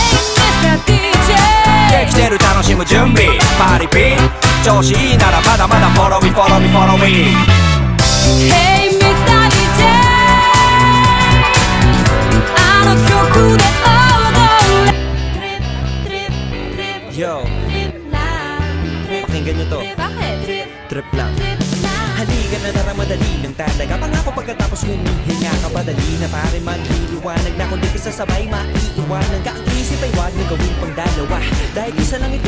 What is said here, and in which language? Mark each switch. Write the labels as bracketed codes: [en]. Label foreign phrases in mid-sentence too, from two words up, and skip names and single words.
[en] Hey Mr. DJ [ja] できてる楽しむ準備パーリピ調子いいならまだまだ [en] follow me follow me follow me Hey Mr. DJ [ja] あの曲で踊れ [en] Trip, trip, trip, Yo, [tl] trip lang pakinggan nyo to. Bakit? Trip lang. Trip lang Halika na tara madali lang talaga. Pangako pagkatapos humihinga ka padali na pare magliliwanag na kung di ka sasabay maiiwanan ka. Ang isip ay wag na gawin pang dalawa dahil isa lang ito.